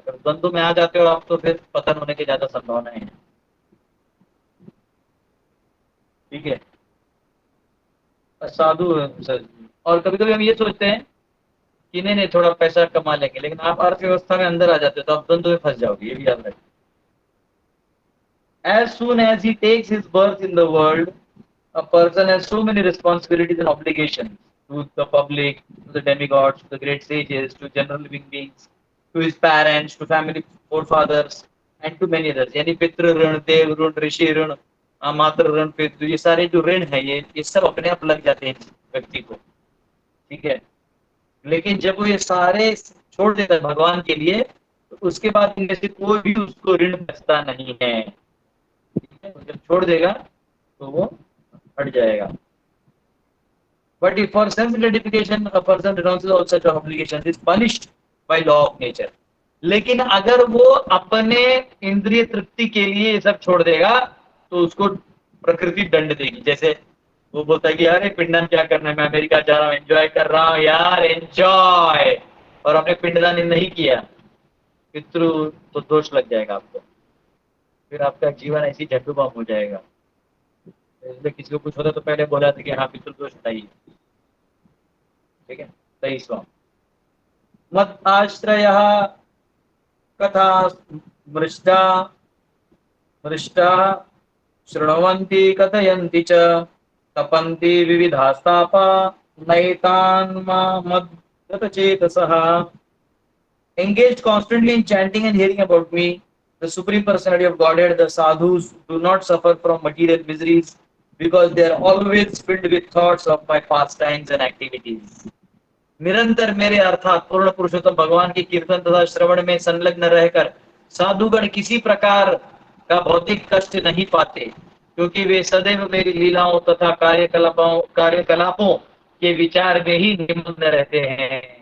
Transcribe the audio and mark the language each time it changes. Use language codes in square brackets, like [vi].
[hi] फिर द्वंद्व में आ जाते हो आप तो फिर पतन होने की ज्यादा संभावना है। ठीक है। साधु सर, और कभी कभी हम ये सोचते हैं कि नहीं नहीं थोड़ा पैसा कमा लेंगे, लेकिन आप अर्थव्यवस्था में अंदर आ जाते हो तो आप द्वंद्व में फंस जाओगे, ये भी याद रखें। [en] As soon as he takes his birth in the world, a person has so many responsibilities and obligations to the public, to the demigods, to the great sages, to general living beings, to his parents, to family forefathers, and to many others. [hi] यानी पितृ ऋण, देव ऋण, ऋषि ऋण, मातृ ऋण, पितृ, ये सारे जो ऋण है ये सब अपने आप लग जाते हैं व्यक्ति को। ठीक है। लेकिन जब वो ये सारे छोड़ देता है भगवान के लिए, तो उसके बाद इनमें से कोई भी उसको ऋण बचता नहीं है। जब छोड़ देगा तो वो हट जाएगा। But if for self gratification a person renounces all such obligations is punished by law of nature. लेकिन अगर वो अपने इंद्रिय तृप्ति के लिए ये सब छोड़ देगा तो उसको प्रकृति दंड देगी। जैसे वो बोलता है कि यार पिंडदान क्या करना है, मैं अमेरिका जा रहा हूँ, एंजॉय कर रहा हूँ यार, एंजॉय, और आपने पिंडदान नहीं किया, पितृ तो दोष लग जाएगा आपको, फिर आपका जीवन ऐसी झंडू बम हो जाएगा। इसलिए किसी को कुछ होता तो पहले बोला था कि हाँ पितृदोष हटाइए। ठीक है। 23वां, [sa] मत आश्रय कथा मृष्टा मृष्टा शृण्वन्ति कथयन्ति च तपन्ति विविधास्तापा नैतान् मद्गतचेतसः। [en] Engaged constantly in chanting and hearing about me, the Supreme Personality of Godhead, the sadhus do not suffer from material miseries because they are always filled with thoughts of my pastimes and activities. [hi] निरंतर मेरे अर्थात पूर्ण पुरुषोत्तम भगवान के कीर्तन तथा श्रवण में संलग्न रहकर साधुगण किसी प्रकार का भौतिक कष्ट नहीं पाते, क्योंकि वे सदैव मेरी लीलाओं तथा कार्यकलापों के विचार में ही निमग्न रहते हैं।